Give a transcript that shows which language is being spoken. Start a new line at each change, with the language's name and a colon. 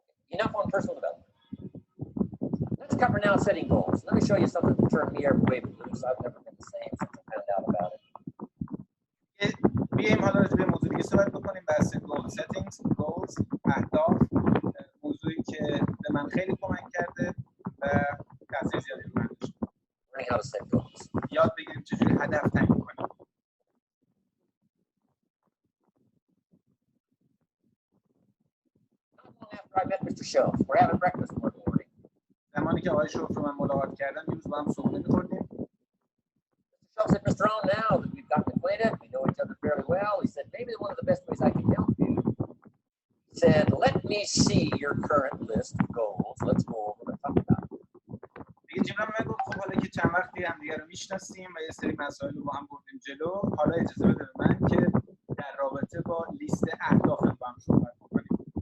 English: Enough on personal development. Let's cover now setting goals. Let me show you something that turned me every way loose. I've never been the same since I found out about it.
Persian: بیایم حالا راجع به موضوع دیگه صحبت بکنیم، بحث goal settings، goals، اهداف، موضوعی که به من خیلی کمک کرده و تاثیر زیادی رو من داشته.
English: Learning how to set goals.
Persian: یاد بگیریم چجوری هدف تعیین کنیم.
English: After I met Mr. Shelf, we're having breakfast one morning.
Persian: زمانی که آقای شوف رو من ملاقات کردم یه روز با هم صبحونه می‌خوردیم.
English: Mr. Shelf said, Mr. On, now that we've gotten acquainted, we know each other fairly well, he said, maybe one of the best ways I can help you. He said, let me see your current list of goals. Let's go over and talk about it.
Persian: دیگه جیمران من گفت خب حالا که چند وقتی همدیگه رو میشناسیم و یه سری مسائل رو با هم بردیم جلو، حالا اجازه بده به من که در رابطه با لیست اهداف با هم صحبت کنیم.